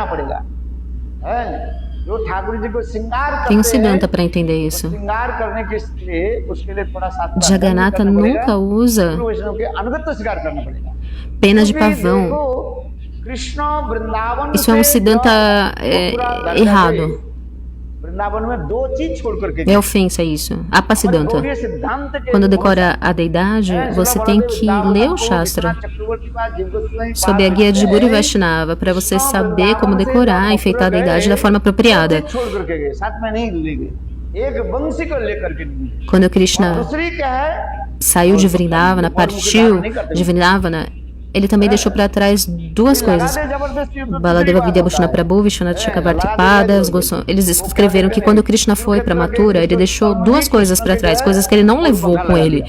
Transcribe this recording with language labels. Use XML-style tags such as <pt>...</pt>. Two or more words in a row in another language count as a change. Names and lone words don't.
<pt>Tem um Siddhanta para entender isso. Jagannatha nunca usa pena de pavão. Isso é um Siddhanta errado.</pt> <hi>वृंदावन में दो चीज छोड़ करके</hi> <pt>É ofensa isso. Apasiddhanta.</pt> <hi>गौड़ीय सिद्धांत के</hi> <pt>Quando decora a deidade, você tem que ler o Shastra sob a guia de Guru e Vaishnava para você saber como decorar e enfeitar a deidade da forma apropriada.</pt> <hi>छोड़ करके गए, साथ में नहीं ले गए, एक वंशी को लेकर के गए।</hi> <pt>Quando Krishna</pt> <hi>दूसरी क्या है,</hi> <pt>saiu de Vrindavana, partiu de Vrindavana, ele também deixou para trás duas coisas. Baladeva Vidyabhushana Prabhu, Vishwanath Chakravartipada, eles escreveram que quando Krishna foi para Mathura, ele deixou duas coisas para trás, coisas que ele não levou com ele.</pt>